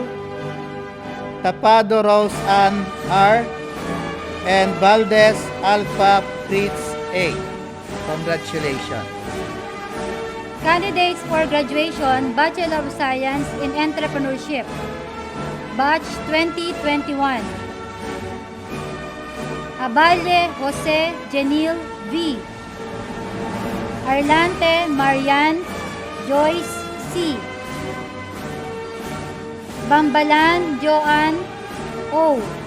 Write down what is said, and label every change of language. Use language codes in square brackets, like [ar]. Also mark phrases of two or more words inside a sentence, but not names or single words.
[en] Tapado Rose Ann R. and Valdez Alpha Fritz A. Congratulations. Candidates for graduation, Bachelor of Science in Entrepreneurship, Batch 2021. Aballe Jose Genil V. Arlante Marian Joyce C. Bambalan Joan O.